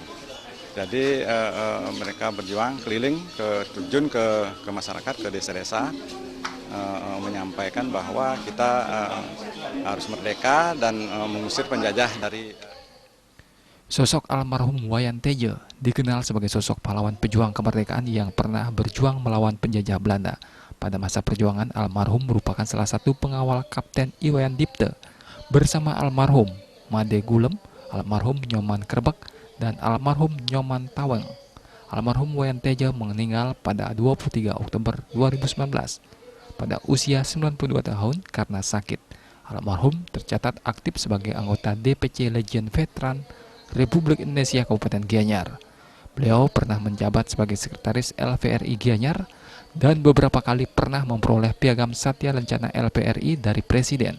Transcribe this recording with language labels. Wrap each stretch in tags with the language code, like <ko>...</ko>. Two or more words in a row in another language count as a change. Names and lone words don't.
<id>Jadi mereka berjuang keliling terjun ke masyarakat, ke desa-desa, menyampaikan bahwa kita harus merdeka dan mengusir penjajah dari. Sosok almarhum Wayan Teja dikenal sebagai sosok pahlawan pejuang kemerdekaan yang pernah berjuang melawan penjajah Belanda. Pada masa perjuangan, almarhum merupakan salah satu pengawal Kapten Iwayan Dipte bersama almarhum Made Gulem, almarhum Nyoman Kerbek, dan almarhum Nyoman Taweng. Almarhum Wayan Teja meninggal pada 23 Oktober 2019 pada usia 92 tahun karena sakit. Almarhum tercatat aktif sebagai anggota DPC Legend Veteran Republik Indonesia Kabupaten Gianyar. Beliau pernah menjabat sebagai sekretaris LVRI Gianyar dan beberapa kali pernah memperoleh piagam Satya Lencana LVRI dari Presiden.</id>